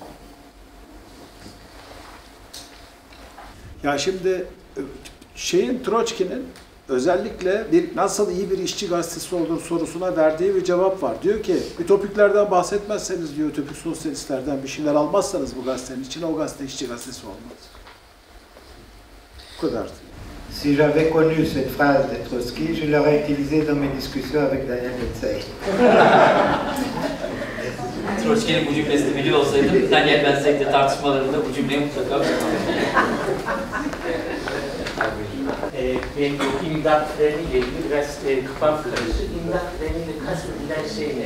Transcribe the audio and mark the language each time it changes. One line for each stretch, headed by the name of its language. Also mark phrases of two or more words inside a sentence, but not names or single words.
Turkish: Ya şimdi Troçki'nin özellikle nasıl iyi bir işçi gazetesi olur sorusuna verdiği bir cevap var. Diyor ki, ütopiklerden bahsetmezseniz diyor, ütopik sosyalistlerden bir şeyler almazsanız bu gazetenin içine, o gazete işçi gazetesi olmaz. Bu kadar.
French: Si j'avais connu cette phrase de Trotsky, je l'aurais utilisée dans mes discussions avec Daniel Betsey.
Turkish: Troçki'nin bu cümlesini biliyor olsaydım, Daniel Betsey'le tartışmalarında bu cümleyi mutlaka benim bu imdat treniyle ilgili biraz kafam karışık. İmdat treniyle kastedilen şey ne?